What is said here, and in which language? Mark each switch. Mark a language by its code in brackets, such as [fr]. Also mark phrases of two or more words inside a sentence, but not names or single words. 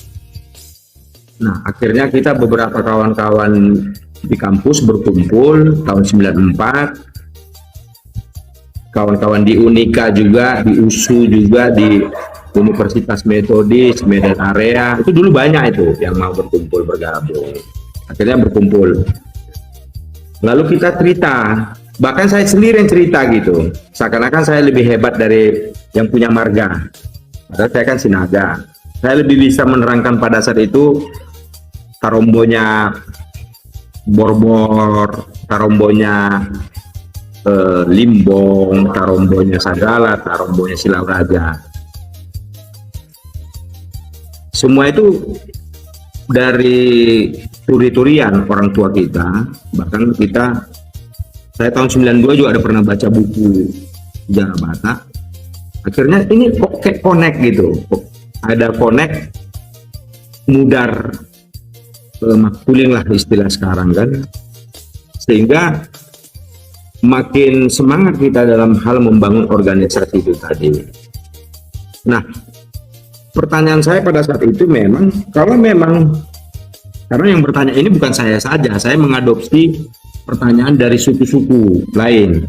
[id] Nah, akhirnya kita beberapa kawan-kawan di kampus berkumpul tahun 94, kawan-kawan di Unika juga, di USU juga, di Universitas Metodis, Medan Area, itu dulu banyak itu yang mau berkumpul, bergabung. Akhirnya berkumpul. Lalu kita cerita, bahkan saya sendiri yang cerita gitu, seakan-akan saya lebih hebat dari yang punya marga. Padahal saya kan Sinaga, saya lebih bisa menerangkan pada saat itu tarombonya Borbor, tarombonya Limbong, tarombonya Sagala, tarombonya Silau Raja. Semua itu dari turi-turian orang tua kita, bahkan saya tahun 92 juga ada pernah baca buku sejarah Batak. Akhirnya ini kok kayak connect gitu, ada connect, [bbc] mudar makuling [id] lah istilah sekarang kan, sehingga makin semangat kita dalam hal membangun organisasi itu tadi. Nah, pertanyaan saya pada saat itu memang, karena yang bertanya ini bukan saya saja, saya mengadopsi pertanyaan dari suku-suku lain.